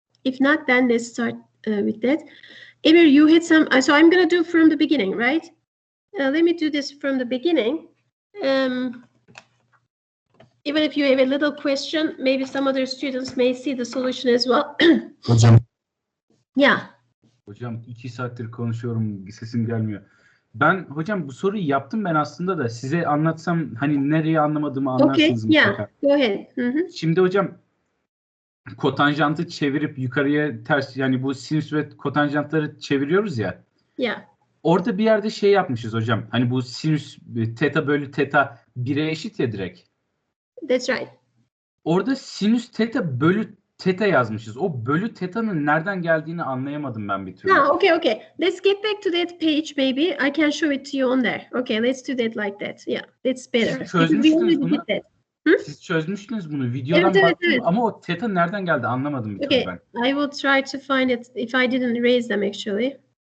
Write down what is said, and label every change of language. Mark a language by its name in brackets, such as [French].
[English] If not, then let's start with that. Emir, you had some, so I'm going to do from the beginning, right? Let me do this from the beginning. Even if you have a little question, maybe some other students may see the solution as well. [Turkish] Hocam. [English] Yeah. [Turkish] Hocam 2 saattir konuşuyorum, sesim gelmiyor. Ben hocam bu soruyu yaptım ben aslında da size anlatsam hani nereye anlamadığımı anlarsınız mutlaka. [English] Yeah, go ahead. [Turkish] Şimdi hocam kotanjantı çevirip yukarıya ters yani bu sinüs ve kotanjantları çeviriyoruz ya. [English] Yeah. [Turkish] Orada bir yerde şey yapmışız hocam. Hani bu sinüs teta bölü teta 1'e eşit ya direkt. [English] That's right. [Turkish] Orada sinüs teta bölü teta yazmışız. O bölü teta'nın nereden geldiğini anlayamadım ben bir türlü. [English] No, okay. Let's get back to that page, maybe. I can show it to you on there. Okay, let's do that like that. Yeah, that's better. [Turkish] Siz çözmüştünüz bunu. [English] That. [Turkish] Siz çözmüştünüz bunu. Videodan Evet, baktım evet. ama o teta nereden geldi anlamadım bir türlü [English] Okay, [Turkish] ben. [English] I will try to find it if I didn't erase them actually.